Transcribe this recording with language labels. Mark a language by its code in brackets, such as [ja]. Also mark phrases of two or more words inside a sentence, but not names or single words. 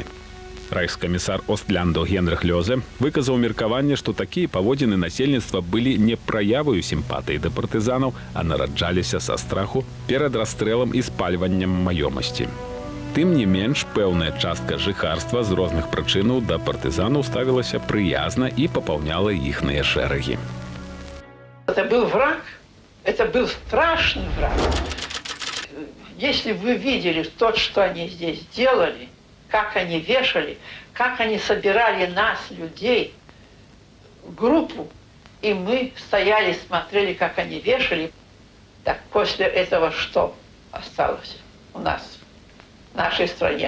[be] Райхскамісар Остляндо Генрых Лёзе выказаў меркаванне, што такія паводзіны насельніцтва былі не праяваю сімпатыі да партызанаў, а нараджаліся са страху перад расстрэлам і спальваннем маёмасці. Тым не менш, пэўная частка жыхарства з розных прычынаў да партызанаў ставілася прыязна і папаўняла іхныя шэрагі. [ru] Это был враг. Это был страшный враг. Если вы видели то, что они здесь делали, как они вешали, как они собирали нас, людей, группу, и мы стояли, смотрели, как они вешали, так после этого что осталось у нас, в нашей стране?